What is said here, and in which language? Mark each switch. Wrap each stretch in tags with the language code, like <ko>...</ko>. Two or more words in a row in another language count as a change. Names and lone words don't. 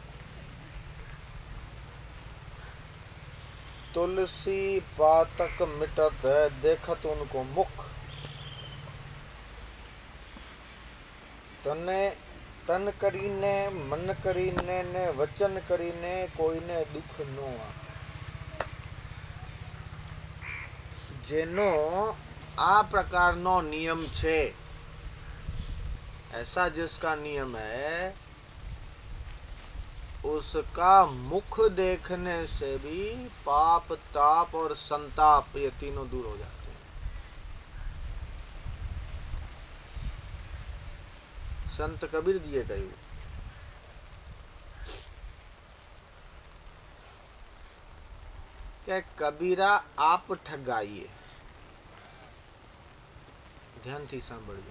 <hi>तुलसी पातक मिटत देखत उनको मुख।</hi> <gu>તને તન કરીને મન કરીને ને વચન કરીને कोઈને દુખ નો આવે। જેનો આ પ્રકારનો નિયમ છે,</gu> <hi>ऐसा जिसका नियम है, उसका मुख देखने से भी पाप ताप और संताप ये तीनों दूर हो जाते हैं। संत कबीर जी ये कहू कि कबीरा आप ठगाइए,</hi> <gu>ધ્યાન થી સાંભળજો।</gu>